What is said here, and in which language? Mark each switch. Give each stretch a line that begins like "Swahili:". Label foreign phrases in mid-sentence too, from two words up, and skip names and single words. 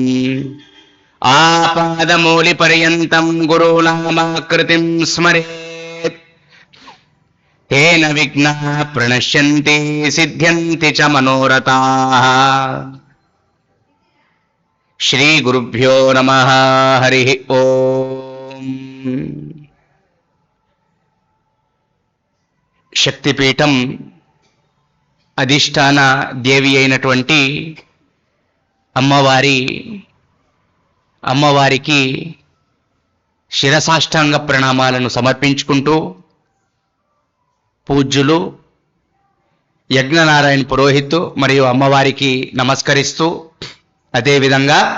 Sanskrit: आपादमूलिपर्यन्तं गुरूणामाकृतिं स्मरेत् तेन विघ्नाः प्रणश्यन्ति सिद्ध्यन्ति च मनोरथाः। श्रीगुरुभ्यो नमः। हरिः ओम्।
Telugu: శక్తిపీఠం అధిష్టాన దేవి అయినటువంటి అమ్మవారికి శిరసాష్టాంగ ప్రణామాలను సమర్పించుకుంటూ పూజ్యులు యజ్ఞనారాయణ పురోహిత్ మరియు అమ్మవారికి నమస్కరిస్తూ అదేవిధంగా